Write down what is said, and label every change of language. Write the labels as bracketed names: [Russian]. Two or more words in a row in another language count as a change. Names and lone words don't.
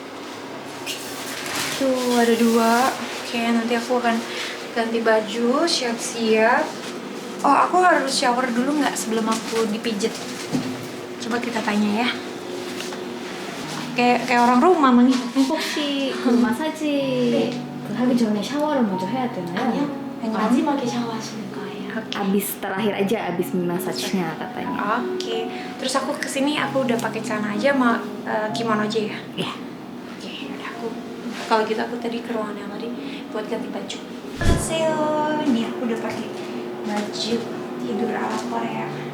[Indonesian] Tuh ada 2. Oke, nanti aku akan ganti baju, siap-siap. Oh, aku harus shower dulu nggak sebelum aku dipijit? Coba kita tanya ya. Kayak orang rumah nih. [Korean] 혹시 그 마사지 하기 전에 샤워를 먼저 해야 되나요? 마지막에 샤워하시는 거예요. [Indonesian] Abis terakhir aja abis massage-nya katanya. Oke. Terus aku kesini aku udah pakai celana aja sama kimono aja ya. Iya. Oke, udah aku. Kalau gitu aku tadi ke ruangan yang tadi buat ganti baju. [Korean] Annyeonghaseyo. [Indonesian] Ini aku udah pakai baju tidur ala Korea.